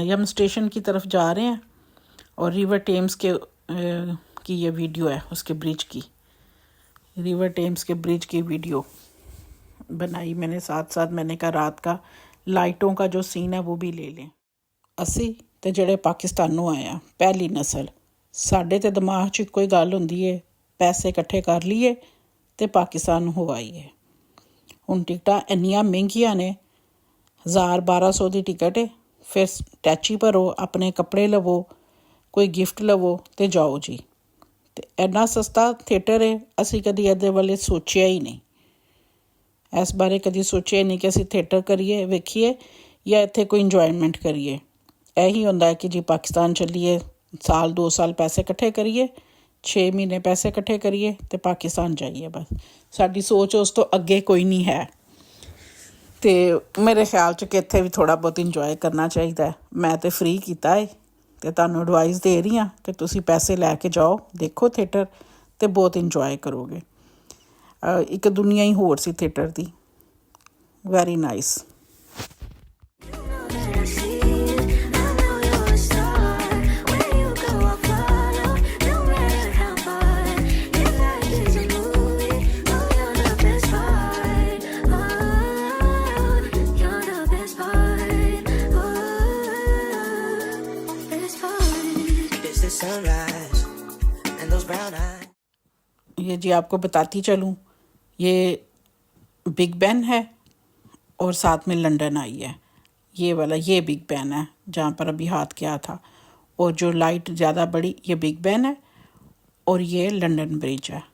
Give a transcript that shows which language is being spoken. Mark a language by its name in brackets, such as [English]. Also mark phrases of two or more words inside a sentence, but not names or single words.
[Urdu] یہ ہم اسٹیشن کی طرف جا رہے ہیں اور ریور ٹیمز کی یہ ویڈیو ہے, اس کے برج کی, ریور ٹیمز کے برج کی ویڈیو بنائی میں نے. ساتھ ساتھ میں نے کہا رات کا لائٹوں کا جو سین ہے وہ بھی لے لیں. [Punjabi] اسی تے جڑے پاکستانوں آئے ہیں پہلی نسل, ساڈے تے دماغ 'چ کوئی گل ہوندی ہے پیسے اکٹھے کر لیے تے پاکستان ہو آئیے. ہن ٹکٹاں انیاں مہنگیاں نے, 1000-1200 دی ٹکٹ ہے. پھر ٹیچی بھرو, اپنے کپڑے لوو, کوئی گفٹ لوو تے جاؤ جی. تے اینا سستا تھیٹر ہے, اسی کدی ادھر والے سوچیا ہی نہیں. اس بارے کدی سوچیا نہیں کہ اسی تھیٹر کریے ویکھیے یا اتنے کوئی انجوائمنٹ کریے. یہی ہوندا ہے کہ جی پاکستان چلیے, 1-2 سال پیسے کٹھے کریے, 6 مہینے پیسے کٹھے کریے تے پاکستان جائیے. بس ساری سوچ اس تو اگے کوئی نہیں ہے. تے میرے خیال چ کہ اتنے بھی تھوڑا بہت انجوائے کرنا چاہیے. میں تے فری کیتا ہے تے تانوں ایڈوائز دے رہی ہاں کہ تسی پیسے لے کے جاؤ, دیکھو تھیٹر تے بہت انجوائے کرو گے. ایک دنیا ہی ہور سی تھیٹر دی. [English] very nice. that I see it. I know you're a star. Where you go, I'll follow. No matter how far. If life is a movie, oh, you're the best part. Oh, you're the best part. Oh, best part. It's the sunrise and those brown eyes. [Urdu] یہ جی آپ کو بتاتی چلوں, یہ بگ بین ہے اور ساتھ میں لنڈن آئی ہے. یہ والا یہ بگ بین ہے جہاں پر ابھی ہاتھ کیا تھا, اور جو لائٹ زیادہ بڑی یہ بگ بین ہے اور یہ لنڈن برج ہے.